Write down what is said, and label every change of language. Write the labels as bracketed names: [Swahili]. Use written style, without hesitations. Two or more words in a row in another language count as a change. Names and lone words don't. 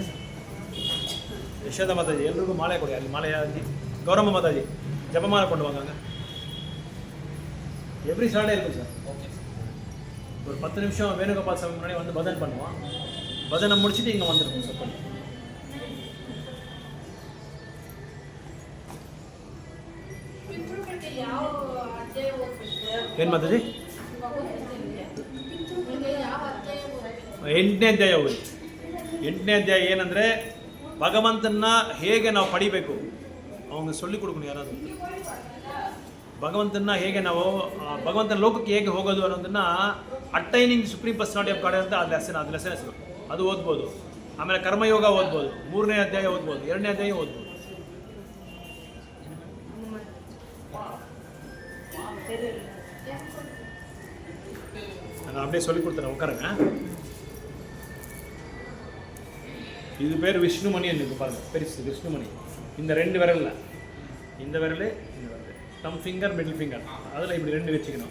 [Tamil] யசோதா மாதாஜி எல்லோருக்கும் மாலையை கொடு. அது மாலையாஜி கௌரவ மாதாஜி ஜபமாலை கொண்டு வாங்க. [English] every Saturday [Tamil] இருக்கும் சார். ஓகே, ஒரு 10 நிமிஷம் வேணுகோபால் சாமி முன்னாடி வந்து பஜன் பண்ணுவான். பஜனை முடிச்சுட்டு இங்கே வந்துருக்கும் சார். [Kannada] பண்ணி ಏನು ಮಾತಾಜಿ 8ನೇ ಅಧ್ಯಾಯ ಹೋಗಿ. 8ನೇ ಅಧ್ಯಾಯ ಏನಂದರೆ ಭಗವಂತನ ಹೇಗೆ ನಾವು ಪಡಿಬೇಕು ಅವನಿಗೆ [Tamil] சொல்லி கொடுக்கணும். [Kannada] ಯಾರಾದರೂ ಭಗವಂತನ ಹೇಗೆ ನಾವು ಭಗವಂತನ ಲೋಕಕ್ಕೆ ಹೇಗೆ ಹೋಗೋದು ಅನ್ನೋದನ್ನು ಅಟ್ಟೈನಿಂಗ್ ಸುಪ್ರೀಂ ಪರ್ಸನಾಲಿಟಿ ಆಫ್ ಗಾಡ್ ಅಂತ ಅದು ಲೆಸನ್ ಹೆಸರು. ಅದು ಓದ್ಬೋದು. ಆಮೇಲೆ ಕರ್ಮಯೋಗ ಓದ್ಬೋದು. 3ನೇ ಅಧ್ಯಾಯ ಓದ್ಬೋದು. 2ನೇ ಅಧ್ಯಾಯ ಓದ್ಬೋದು. [Tamil] நான் அப்படியே சொல்லி கொடுத்துறேன், உட்காருங்க. இது பேர் விஷ்ணுமணி இருக்கு பாருங்க, பெருசு விஷ்ணுமணி. இந்த 2 விரலில், இந்த விரல் [English] thumb finger middle finger [Tamil] அதில் இப்படி 2 வச்சுக்கணும்.